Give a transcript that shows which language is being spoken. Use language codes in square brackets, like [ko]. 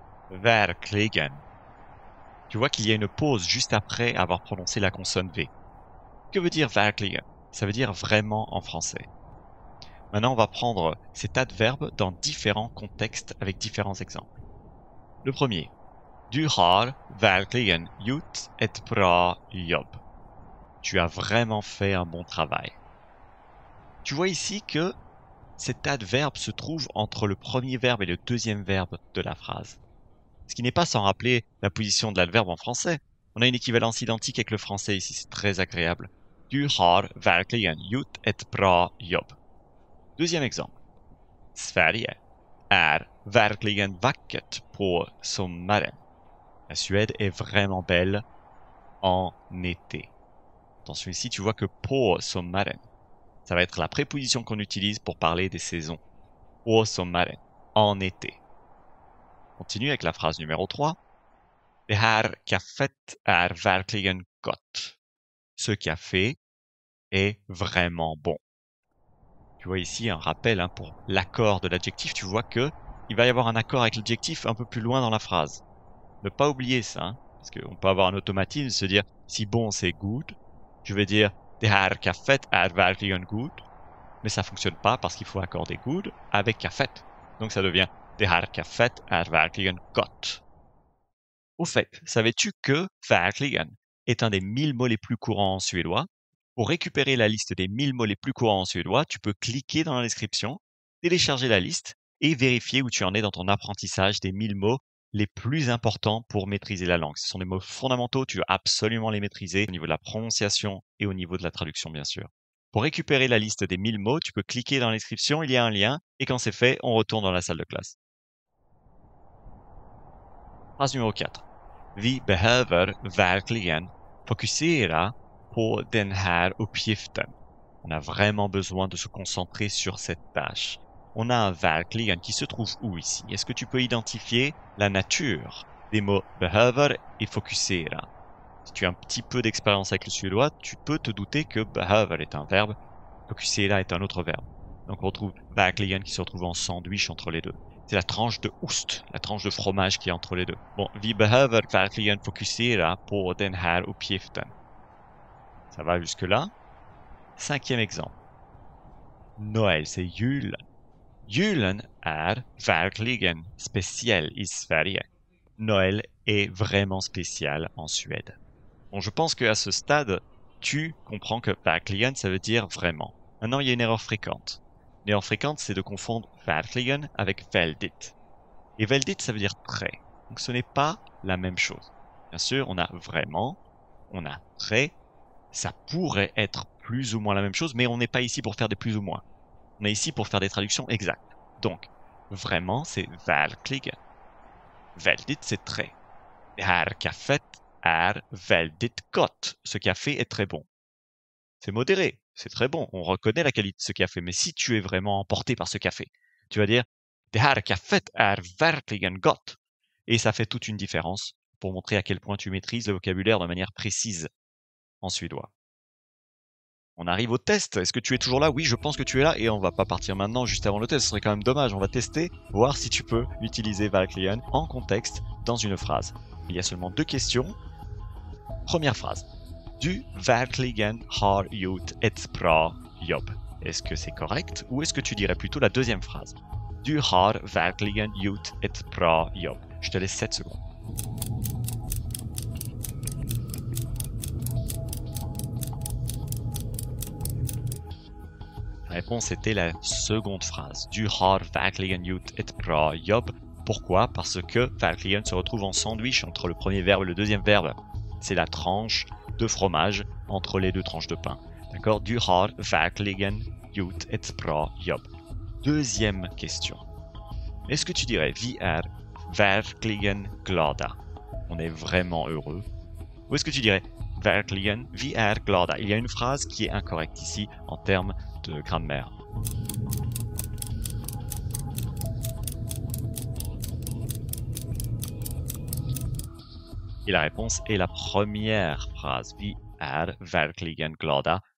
[sv] Verkligen. [fr] Tu vois qu'il y a une pause juste après avoir prononcé la consonne V. Que veut dire verkligen? Ça veut dire vraiment en français. Maintenant, on va prendre cet adverbe dans différents contextes avec différents exemples. Le premier. [sv] Du har verkligen gjort ett bra jobb. [fr] Tu as vraiment fait un bon travail. Tu vois ici que cet adverbe se trouve entre le premier verbe et le deuxième verbe de la phrase. Ce qui n'est pas sans rappeler la position de l'adverbe en français. On a une équivalence identique avec le français ici, c'est très agréable. [sv] Du har verkligen gjort ett bra jobb. [fr] Deuxième exemple. [sv] Sverige är verkligen vackert på sommaren. [fr] La Suède est vraiment belle en été. Attention ici, tu vois que [sv] på sommaren, [fr] ça va être la préposition qu'on utilise pour parler des saisons. [sv] På sommaren, [fr] en été. Continue avec la phrase numéro 3. [sv] Det här kaffet är verkligen gott. [fr] Ce café est vraiment bon. Tu vois ici un rappel pour l'accord de l'adjectif. Tu vois que il va y avoir un accord avec l'adjectif un peu plus loin dans la phrase. Ne pas oublier ça, parce qu'on peut avoir un automatisme, se dire si bon c'est good. Je vais dire [sv] det här kaffet är verkligen good, [fr] mais ça fonctionne pas parce qu'il faut accorder good avec kaffet. Donc ça devient [sv] det här kaffet är verkligen gott. [fr] Au fait, savais-tu que verkligen est un des 1000 mots les plus courants en suédois? Pour récupérer la liste des 1000 mots les plus courants en suédois, tu peux cliquer dans la description, télécharger la liste et vérifier où tu en es dans ton apprentissage des 1000 mots les plus importants pour maîtriser la langue. Ce sont des mots fondamentaux, tu veux absolument les maîtriser au niveau de la prononciation et au niveau de la traduction, bien sûr. Pour récupérer la liste des 1000 mots, tu peux cliquer dans la description, il y a un lien, et quand c'est fait, on retourne dans la salle de classe. Phrase numéro 4. [sv] Vi behöver verkligen fokusera på den här uppgiften. [fr] On a vraiment besoin de se concentrer sur cette tâche. On a un verkligen qui se trouve où ici? Est-ce que tu peux identifier la nature des mots behöver et fokusera? Si tu as un petit peu d'expérience avec le suédois, tu peux te douter que behöver est un verbe, fokusera est un autre verbe. Donc on retrouve verkligen qui se retrouve en sandwich entre les deux. C'est la tranche de ost, la tranche de fromage qui est entre les deux. [sv] Bon, vi behöver verkligen fokusera på den här uppgiften. [fr] Ça va jusque-là. Cinquième exemple. Noël, c'est [sv] julen. Julen är verkligen speciell i Sverige. [fr] Noël est vraiment spécial en Suède. Bon, je pense qu'à ce stade, tu comprends que verkligen, ça veut dire vraiment. Maintenant, il y a une erreur fréquente. L'erreur fréquente, c'est de confondre verkligen avec väldigt. Et väldigt, ça veut dire très. Donc ce n'est pas la même chose. Bien sûr, on a vraiment, on a très. Ça pourrait être plus ou moins la même chose, mais on n'est pas ici pour faire des plus ou moins. On est ici pour faire des traductions exactes. Donc, vraiment, c'est verkligen. Väldigt, c'est très. [sv] Det här kaffet är väldigt gott. [fr] Ce café est très bon. C'est modéré, c'est très bon. On reconnaît la qualité de ce café. Mais si tu es vraiment emporté par ce café, tu vas dire [sv] det här kaffet är verkligen gott. [fr] Et ça fait toute une différence pour montrer à quel point tu maîtrises le vocabulaire de manière précise en suédois. On arrive au test. Est-ce que tu es toujours là? Oui, je pense que tu es là et on va pas partir maintenant juste avant le test. Ce serait quand même dommage. On va tester, voir si tu peux utiliser verkligen en contexte dans une phrase. Il y a seulement 2 questions. Première phrase. [sv] Du verkligen har gjort ett bra jobb. [fr] Est-ce que c'est correct ou est-ce que tu dirais plutôt la deuxième phrase? [sv] Du har verkligen gjort ett bra jobb. [fr] Je te laisse 7 secondes. La réponse était la seconde phrase. [sv] Du har verkligen gjort ett bra jobb. [fr] Pourquoi? Parce que verkligen se retrouve en sandwich entre le premier verbe et le deuxième verbe. C'est la tranche de fromage entre les 2 tranches de pain. D'accord? [sv] Du har verkligen gjort ett bra jobb. [fr] Deuxième question. Est-ce que tu dirais [sv] vi är verkligen glada? [fr] On est vraiment heureux. Ou est-ce que tu dirais [sv] verkligen, vi är glada? [fr] Il y a une phrase qui est incorrecte ici en termes de grammaire. Et la réponse est la première phrase. [sv] Vi är verkligen glada.